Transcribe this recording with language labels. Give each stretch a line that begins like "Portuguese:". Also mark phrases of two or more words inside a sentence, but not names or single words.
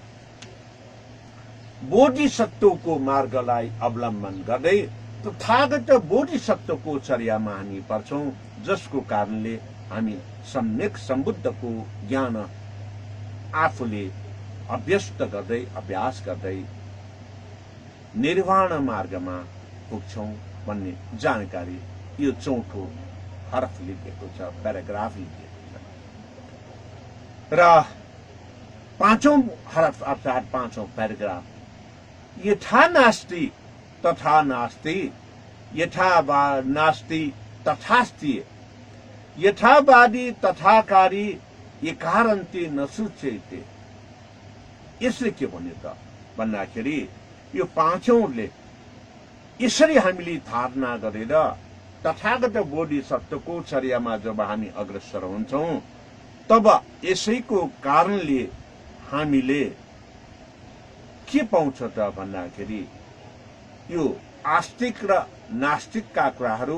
Nepali: बोधिसत्वको मार्गलाई अवलम्बन गर्दै तथागत बोधिसत्वको चर्यामा हामी पर्छौं, जसको कारणले हामी सम्यक सम्बुद्धको ज्ञान आफूले अभ्यस्त गर्दै अभ्यास गर्दै निर्वाण मार्गमा पुग्छौं भन्ने जानकारी यो चौथो हरफ लेखिएको छ, प्याराग्राफ लेखिएको छ। र पाँचौं हरफ अर्थात् पाँचौं प्याराग्राफ,
Sanskrit: यथा नास्ति तथा नास्ति, यथा नास्ति तथास्ति, यथावादी तथाकारी एकारन्ते नसुचेते।
Nepali: यसले के भन्यो त भन्दाखेरि यो पाँचौंले यसरी हामीले धारणा गरेर तथागत बोधिसत्वको चर्यामा जब हामी अग्रसर हुन्छौं, तब यसैको कारणले हामीले के पाउँछ त भन्दाखेरि यो आस्तिक र नास्तिकका कुराहरू